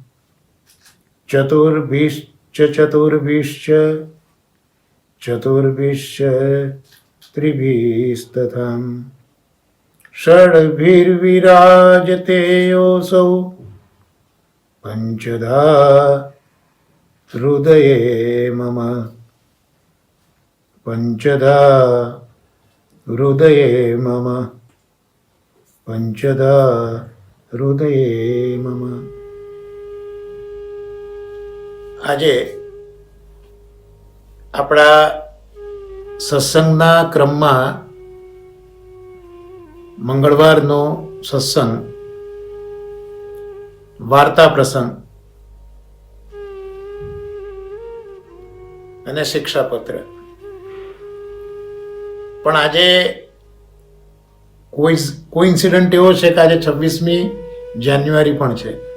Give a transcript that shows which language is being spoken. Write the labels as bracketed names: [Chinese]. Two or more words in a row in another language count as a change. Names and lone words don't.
[Sanskrit] चतुर्भिश्च त्रिभिस्तथा षड्भिर्विराजते योऽसौ पञ्चधा हृदये मम पंचधा हृदये मम पंचधा हृदये मम। [Gujarati] આજે આપણા સત્સંગના ક્રમમાં મંગળવારનો સત્સંગ વાર્તા પ્રસંગ અને શિક્ષાપત્ર, પણ આજે કોઇન્સિડન્ટ એવો છે કે આજે 26મી જાન્યુઆરી પણ છે.